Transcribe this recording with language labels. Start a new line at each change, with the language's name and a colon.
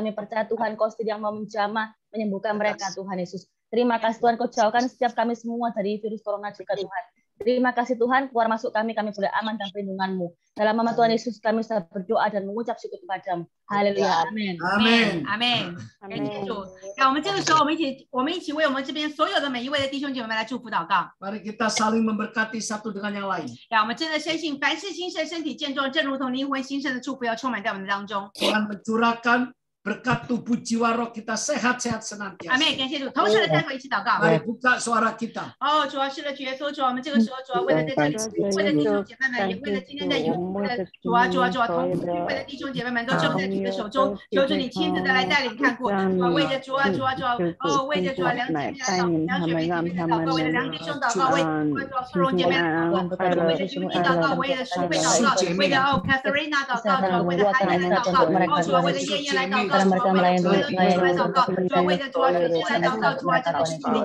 Indonesian: Kami percaya Tuhan Kau setia yang mau menjamah menyembuhkan mereka Tuhan Yesus. Terima kasih Tuhan, Kau jauhkan setiap kami semua dari virus corona juga Tuhan. Terima kasih Tuhan, keluar masuk kami boleh aman dan perlindungan-Mu. Dalam nama Tuhan Yesus kami sudah berdoa dan mengucap syukur kepada-Mu. Haleluya, amin.
Chinese: Amen， 阿门。感谢主。那我们这个时候，我们一起为我们这边所有的每一位的弟兄姐妹们来祝福祷告。
Indonesian: Mari kita saling memberkati satu dengan yang lain.
Chinese: 让我们真的深信，凡是兴盛、身体健壮，正如同灵魂兴盛的祝福要充满在我们的当中。
Indonesian: Tuhan mencurahkan berkat tubuh jiwa roh kita sehat-sehat senantiasa.
Chinese: 阿门，感谢主。同时的开口一起祷告。
Indonesian: Mari buka suara kita.
Chinese: 哦，主要是的，主耶稣，主，我们这个时候，主要为了在这里，为了弟兄姐妹们，也为了今天的有为了主啊，同为了弟兄姐妹们都交在你的手中，求主你亲自的来带领看过。为着主啊，哦，为着主啊，梁姐妹来祷，梁雪梅姐妹来祷告，为了梁弟兄祷告，为主啊，芙蓉姐妹来祷告，为了君弟祷告，为了淑慧祷告，为了哦 Catherina 祷告，为了安安来祷告，哦，主啊，为了燕燕来祷告，主来祷告，主为着主啊，学姐来祷告，主啊，这都是你。